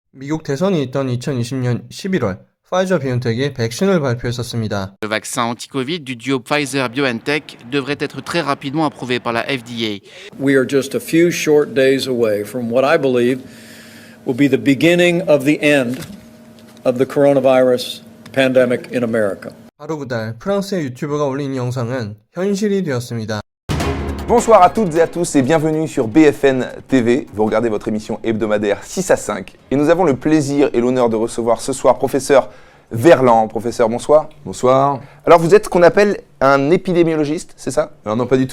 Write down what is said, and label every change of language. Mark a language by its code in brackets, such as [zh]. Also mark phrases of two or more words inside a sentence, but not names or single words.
[ko] 미국 대선이 있던 2020년 11월, 파이저-비온텍이 백신을 발표했었습니다. [fr] Le vaccin anti-Covid du duo Pfizer-BioNTech devrait être très rapidement approuvé par la FDA. [en] We are just a few short days away from what I believe will be the beginning of the end of the coronavirus pandemic in America. [ko] 바로 그달 프랑스의 유튜버가 올린 영상은 현실이 되었습니다. [fr] Bonsoir à toutes et à tous et bienvenue sur BFN TV. Vous regardez votre émission hebdomadaire 6 à 5 et nous avons le plaisir et l'honneur de recevoir ce soir professeur Verland. Professeur, bonsoir. Bonsoir. Alors vous êtes ce qu'on appelle un épidémiologiste, c'est ça? Alors non, pas du tout.